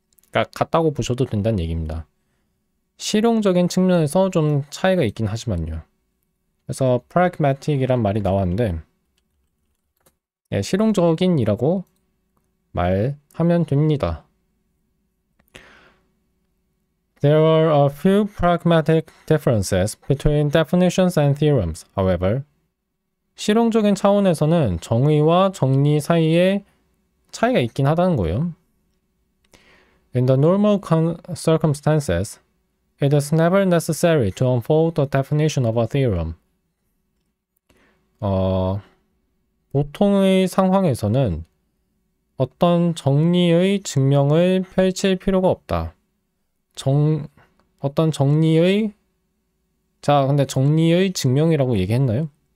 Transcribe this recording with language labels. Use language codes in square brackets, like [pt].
[ko] 그러니까 같다고 보셔도 된다는 얘기입니다. 실용적인 측면에서 좀 차이가 있긴 하지만요. 그래서 pragmatic이란 말이 나왔는데 실용적인이라고 말하면 됩니다. [en] There are a few pragmatic differences between definitions and theorems, however. [ko] 실용적인 차원에서는 정의와 정리 사이에 차이가 있긴 하다는 거예요. [en] In the normal circumstances, it is never necessary to unfold the definition of a theorem. [ko] 보통의 상황에서는 어떤 정리의 증명을 펼칠 필요가 없다. 어떤 정리의 근데 정리의 증명이라고 얘기했나요?